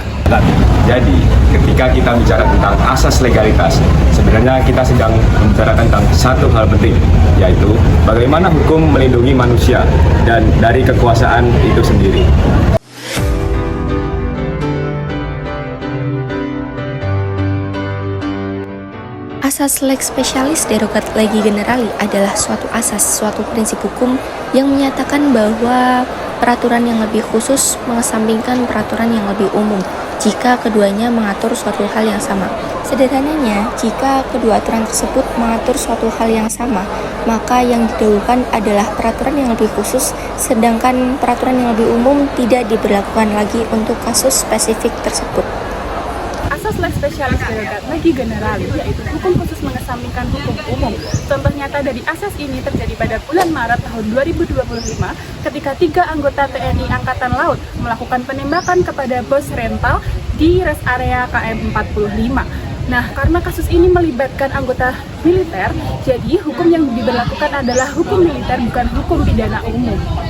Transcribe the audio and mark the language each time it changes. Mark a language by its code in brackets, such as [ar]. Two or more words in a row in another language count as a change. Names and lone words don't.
[id] Jadi, ketika kita bicara tentang asas legalitas, sebenarnya kita sedang membicarakan tentang satu hal penting, yaitu bagaimana hukum melindungi manusia dan dari kekuasaan itu sendiri. Asas [la] lex specialis derogat legi generali [id] adalah suatu asas, suatu prinsip hukum yang menyatakan bahwa peraturan yang lebih khusus mengesampingkan peraturan yang lebih umum jika keduanya mengatur suatu hal yang sama. Sederhananya, jika kedua aturan tersebut mengatur suatu hal yang sama, maka yang didahulukan adalah peraturan yang lebih khusus, sedangkan peraturan yang lebih umum tidak diberlakukan lagi untuk kasus spesifik tersebut. Asas [la] lex specialis derogat legi generali [id] yaitu hukum khusus mengesampingkan hukum umum. Contoh nyata dari asas ini terjadi pada bulan Maret tahun 2025 ketika 3 anggota TNI Angkatan Laut melakukan penembakan kepada bos rental di [en] rest area [id] KM 45. Nah, karena kasus ini melibatkan anggota militer, jadi hukum yang diberlakukan adalah hukum militer, bukan hukum pidana umum.